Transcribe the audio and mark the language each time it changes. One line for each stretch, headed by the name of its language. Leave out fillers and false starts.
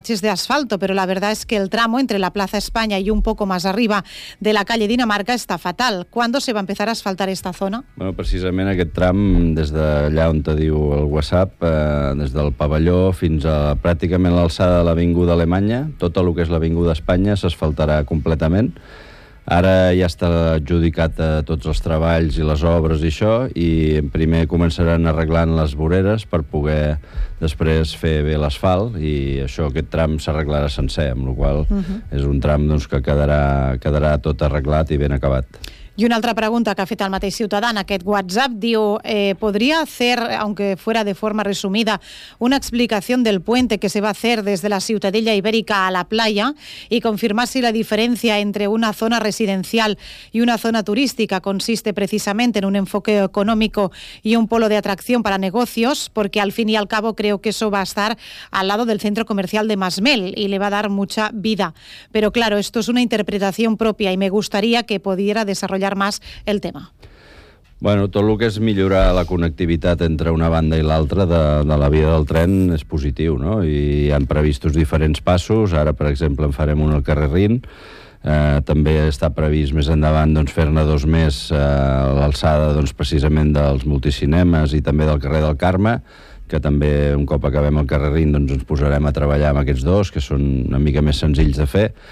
Spanish: parches de asfalto, pero la verdad es que el tramo entre la Plaza España y un poco más arriba de la calle Dinamarca está fatal. ¿Cuándo se va a empezar a asfaltar esta zona?
Catalan: Bueno, precisament aquest tram, des d'allà on te diu el WhatsApp, des del pavelló fins a pràcticament l'alçada de l'Avinguda Alemanya, tot el que és l'Avinguda Espanya s'asfaltarà completament. Ara ja està adjudicat a tots els treballs i les obres i això, i primer començaran arreglant les voreres per poder després fer bé l'asfalt, i això, aquest tram s'arreglarà sencer, amb la qual uh-huh. és un tram doncs, que quedarà tot arreglat i ben acabat.
Spanish: Y una otra pregunta
Catalan: que ha fet el mateix ciutadà en aquest WhatsApp, diu,
Spanish: ¿podría hacer, aunque fuera de forma resumida, una explicación del puente que se va a hacer desde la Ciutadella Ibérica a la playa y confirmar si la diferencia entre una zona residencial y una zona turística consiste precisamente en un enfoque económico y un polo de atracción para negocios? Porque al fin y al cabo creo que eso va a estar al lado del centro comercial de Masmel y le va a dar mucha vida. Pero claro, esto es una interpretación propia y me gustaría que pudiera desarrollar més el tema.
Catalan: Bueno, tot el que és millorar la connectivitat entre una banda i l'altra de la via del tren és positiu, no? I hi han previstos diferents passos. Ara, per exemple, en farem un al carrer Rin. També està previst més endavant doncs, fer-ne dos més l'alçada doncs, precisament dels multicinemes i també del carrer del Carme, que també un cop acabem el carrer Rin doncs, ens posarem a treballar amb aquests dos, que són una mica més senzills de fer.